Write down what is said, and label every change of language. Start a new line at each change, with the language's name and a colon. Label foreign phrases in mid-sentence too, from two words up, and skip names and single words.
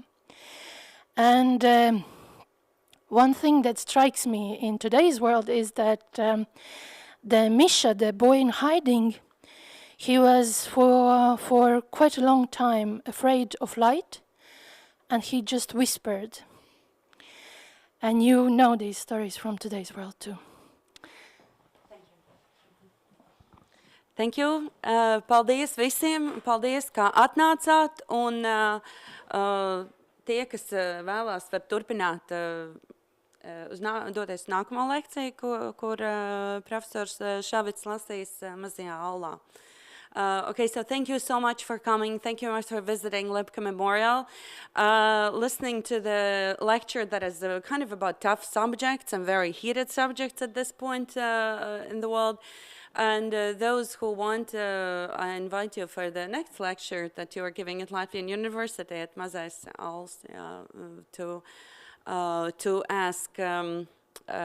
English: And one thing that strikes me in today's world is that the Misha, the boy in hiding, he was for quite a long time afraid of light, and he just whispered. And you know these stories from today's world too. Thank you.
Latvian: Paldies visiem. Paldies, kā atnācāt. Un tie, kas vēlās, var turpināt doties nākamo lekciju, kur profesors Šavits lasīs mazajā aulā.
English: Okay, so thank you so much for coming. Thank you very much for visiting Lipka Memorial. Listening to the lecture that is kind of about tough subjects and very heated subjects at this point in the world. And those who want, I invite you for the next lecture that you are giving at Latvian University at Mazais Auls to ask more questions.